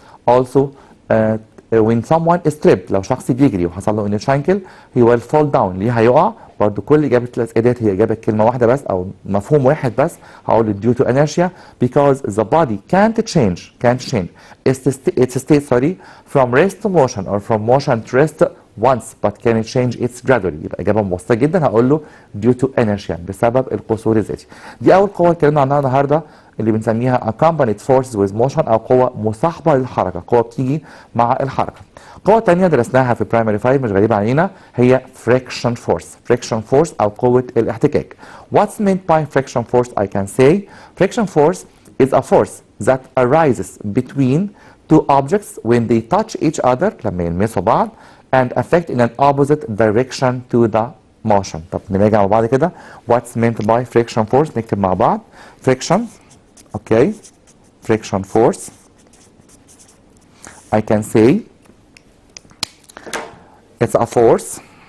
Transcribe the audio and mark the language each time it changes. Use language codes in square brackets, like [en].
[en] Also when someone is tripped [ar] لو شخص بيجري وحصل له [en] inner ankle he will fall down. [ar] ليه هيقع؟ برضه كل إجابة الأسئلة ديت هي إجابة كلمة واحدة بس أو مفهوم واحد بس. هقول [en] due to inertia because the body can't change its state from rest to motion or from motion to rest once but can change its gradually. [ar] يبقى إجابة مبسطة جدا هقول له [en] due to inertia [ar] بسبب القصور الذاتي. دي أول قوة اتكلمنا عنها النهارده اللي بنسميها [en] accompanied forces with motion [ar] أو قوة مصاحبة للحركة، قوة بتيجي مع الحركة. قوة تانية درسناها في primary 5 مش غريبة علينا هي friction force أو قوة الاحتكاك. [en] What's meant by friction force? I can say friction force is a force that arises between two objects when they touch each other [ar] لما يلمسوا بعض [en] and affect in an opposite direction to the motion. [ar] طب نراجع مع بعض كده. [en] What's meant by friction force؟ [ar] نكتب مع بعض. [en] friction okay friction force I can say it's a force